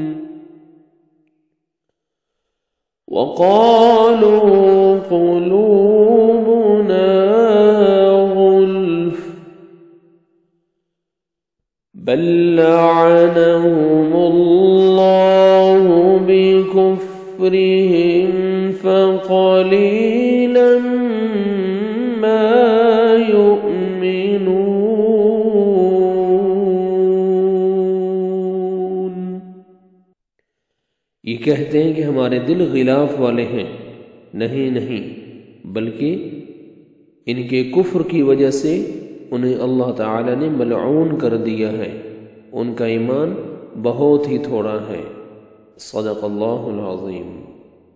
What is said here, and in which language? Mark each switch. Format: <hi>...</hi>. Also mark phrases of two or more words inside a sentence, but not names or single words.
<ar>وقالوا قلوبنا غلف بل لعنهم الله بكفرهم فقليلا ما يؤمنون.</ar> <hi>ये कहते हैं कि हमारे दिल गिलाफ वाले हैं। नहीं नहीं, बल्कि इनके कुफ्र की वजह से उन्हें अल्लाह ताला ने मलऊन कर दिया है। उनका ईमान बहुत ही थोड़ा है।</hi> <ar>صدق الله العظيم.</ar>